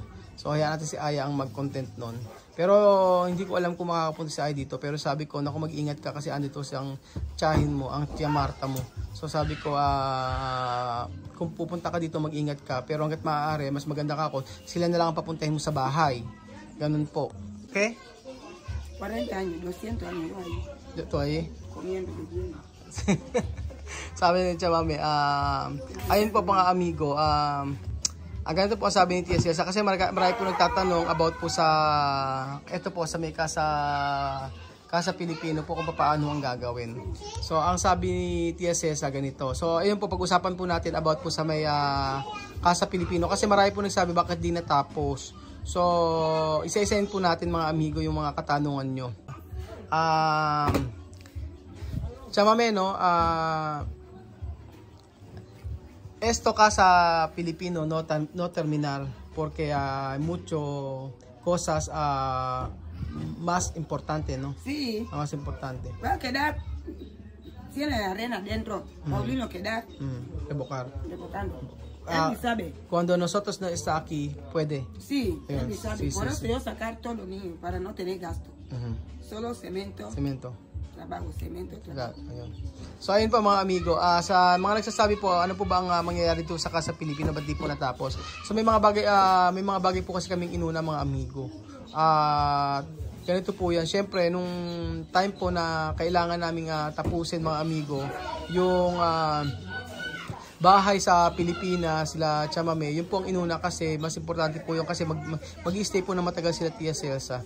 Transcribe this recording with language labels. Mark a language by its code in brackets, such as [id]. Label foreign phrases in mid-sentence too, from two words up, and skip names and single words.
[tl] So hayaan natin si Aya ang mag-content nun. Pero hindi ko alam kung makakapunta si Aya dito, pero sabi ko, naku, mag-ingat ka kasi andito siyang tiyahin mo, ang Tia Marta mo. So sabi ko, kung pupunta ka dito, mag-ingat ka, pero hanggat maaari, mas maganda ka ako, sila na lang ang papuntahin mo sa bahay. Ganun po. Okay? [es] 40 años, 200 años yo ahí. [tl] Ito ay [es] Comiendo bien. [tl] sabi ni Chamame, ayun po mga amigo, ganito po ang sabi ni Tia Cesa, kasi marami po nagtatanong about po sa, ito po sa may Casa Pilipino po kung paano ang gagawin. So ang sabi ni Tia Cesa ganito, so ayun po, pag-usapan po natin about po sa may Casa Pilipino, kasi marami po nagsabi bakit di natapos. So isa-isahin po natin mga amigo yung mga katanungan nyo. Chamame, [es] no, esto Casa Pilipino no terminar porque mucho cosas más importante, ¿no? Sí. Más importante. Va a quedar, tiene la arena dentro, Paulino quedar rebocando. Él sabe. Cuando nosotros no está aquí, puede. Sí, él [en] Yes. [es] sabe. Sí, Por sí, eso sí. yo sacar todo lo niños para no tener gasto. Solo cemento. Trabajo, cemento. [tl] Ayun. So ayun po mga amigo, sa mga nagsasabi po ano po ba ang mangyayari dito sa Casa Pilipino, ba't di po natapos? So may mga bagay po kasi kaming inuna mga amigo. Ganito po yan. Siyempre nung time po na kailangan naming tapusin mga amigo yung bahay sa Pilipinas, sila Chamame, yun po ang inuna kasi mas importante po yun kasi mag-i-stay po na matagal sila Tia Celsa.